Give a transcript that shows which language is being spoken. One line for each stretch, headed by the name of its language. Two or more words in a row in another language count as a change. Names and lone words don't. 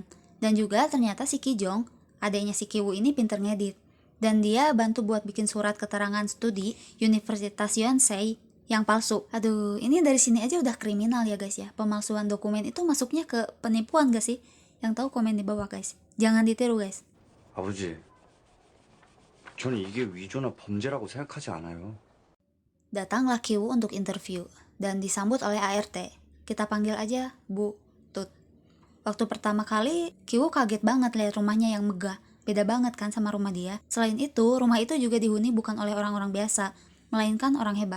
Indonesian: Dan juga ternyata si Kijong, adanya si Kiwoo ini pinter ngedit. Dan dia bantu buat bikin surat keterangan studi Universitas Yonsei yang palsu. Aduh, ini dari sini aja udah kriminal ya guys ya. Pemalsuan dokumen itu masuknya ke penipuan gak sih? Yang tahu komen di bawah guys. Jangan ditiru guys.
Korean: 아버지, 저는 이게 위조나 범죄라고 생각하지 않아요.
Indonesian: Datanglah Kiwoo untuk interview dan disambut oleh ART. Kita panggil aja Bu Tut. Waktu pertama kali, Kiwoo kaget banget lihat rumahnya yang megah. Beda banget kan sama rumah dia. Selain itu, rumah itu juga dihuni bukan oleh orang-orang biasa, melainkan orang hebat.